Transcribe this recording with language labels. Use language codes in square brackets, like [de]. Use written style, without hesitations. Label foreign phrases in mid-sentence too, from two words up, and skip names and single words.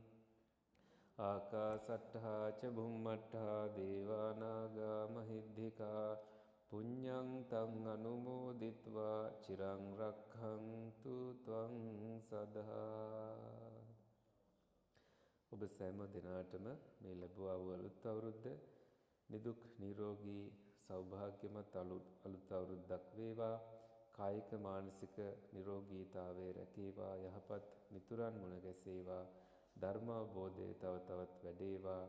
[pi] ආකාසට්ඨා ච බුම්මට්ඨා දේවා නාග මහිද්దికා පුඤ්ඤන්තං අනුමෝදිත්වා චිරං රක්ඛන්තු ත්වං සදා. [si] ඔබ සෑම දිනාටම මේ ලැබුවා වූ අලුත් අවුරුද්ද නිදුක් නිරෝගී සෞභාග්‍යමත් අලුත් අවුරුද්දක් වේවා. කායික මානසික නිරෝගීතාවය රැකේවා. යහපත් මිතුරන් මුණ ගැසේවා. ධර්ම අවබෝධය තව තවත් වැඩේවා.